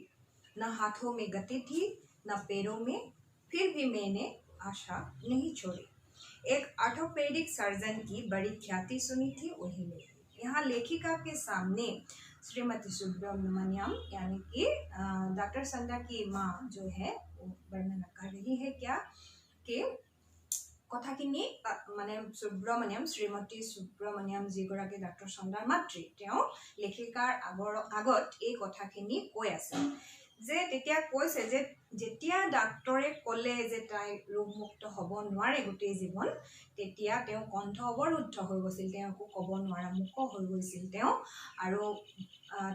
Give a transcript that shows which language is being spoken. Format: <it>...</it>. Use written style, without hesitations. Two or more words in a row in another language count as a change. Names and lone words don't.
<hi>न हाथों में गति थी न पैरों में, फिर भी मैंने आशा नहीं छोड़ी। एक ऑर्थोपेडिक सर्जन की बड़ी ख्याति सुनी थी, वही ले। यहाँ लेखिका के सामने श्रीमती सुब्रमण्यम यानी कि डॉक्टर चंद्रा की माँ जो है वो वर्णन कर रही है क्या कि</hi> <as>কথাখিনি মানে শ্ৰীমতী সুব্ৰমণ্যম যিগৰাকী ডাক্তৰ চন্দ্ৰাৰ মাতৃ, তেওঁ লেখিকাৰ আগত এই কথাখিনি কৈ আছে যে তেতিয়া কৈছে যে যেতিয়া ডাক্তৰে ক'লে যে তাই ৰোগমুক্ত হ'ব নোৱাৰে গোটেই জীৱন, তেতিয়া তেওঁ কণ্ঠ অৱৰুদ্ধ হৈ গৈছিল, তেওঁ একো ক'ব নোৱাৰা মূক হৈ গৈছিল তেওঁ।</as>